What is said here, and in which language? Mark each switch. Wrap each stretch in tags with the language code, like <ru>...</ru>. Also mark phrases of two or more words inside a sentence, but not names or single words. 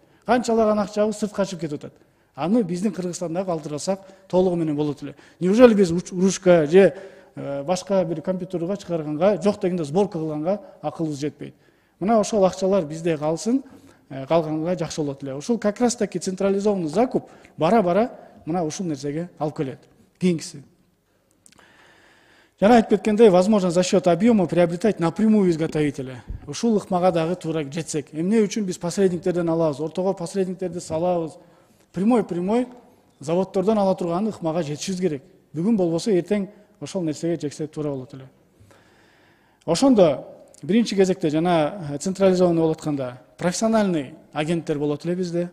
<ky>Канчалаган акчабыз сырт качып кетип атат. Аны биздин Кыргызстанда калтырсак толугу менен болот эле. Неужели биз ручка же башка бир компьютерга чыгарганга, жок дегенде сборка кылганга акылыбыз жетпейт. Мына ошол акчалар бизде калсын, калганга жакшы болот эле. Ушул</ky> <ru>как раз таки централизованный закуп</ru> <ky>бара-бара мына ушул нерсеге алып келет. Кийинкиси. Жана айтып кеткендей,</ky> <ru>возможно за счет объема приобретать напрямую изготовителя.</ru> <ky>Ушул ыкмага дагы туура жетсек. Эмне үчүн биз посредниктерден алабыз, ортого посредниктерди салабыз. Прямой заводдордон ала турган ыкмага жетишибиз керек. Бүгүн болбосо эртең ошол нерсеге жексек туура болот эле. Ошондо биринчи кезекте жана централизованный болуп атканда профессиональный агенттер болот эле бизде.</ky>